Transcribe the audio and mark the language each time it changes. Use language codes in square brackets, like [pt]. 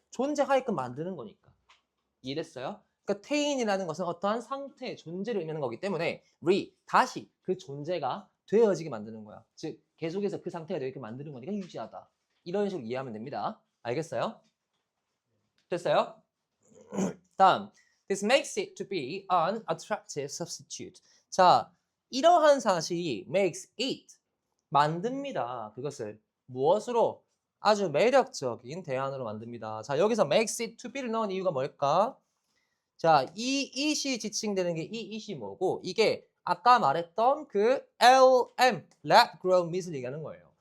[ko] 존재하게끔 만드는 거니까. 이해됐어요? 그러니까 tain이라는 것은 어떠한 상태, 존재를 의미하는 거기 때문에 다시 그 존재가 되어지게 만드는 거야. 즉 계속해서 그 상태가 되게 만드는 거니까 유지하다. 이런 식으로 이해하면 됩니다. 알겠어요? 됐어요? 다음, [en] this makes it to be an attractive substitute. [ko] 자, 이러한 사실이 [en] makes it [ko] 만듭니다. 그것을 무엇으로? 아주 매력적인 대안으로 만듭니다. 자, 여기서 [en] makes it to be [ko] 를 넣은 이유가 뭘까? 자, 이 it이 지칭되는 게 이 it이 뭐고 이게 아까 말했던 그 LM, lab grown meat을 얘기하는 거예요.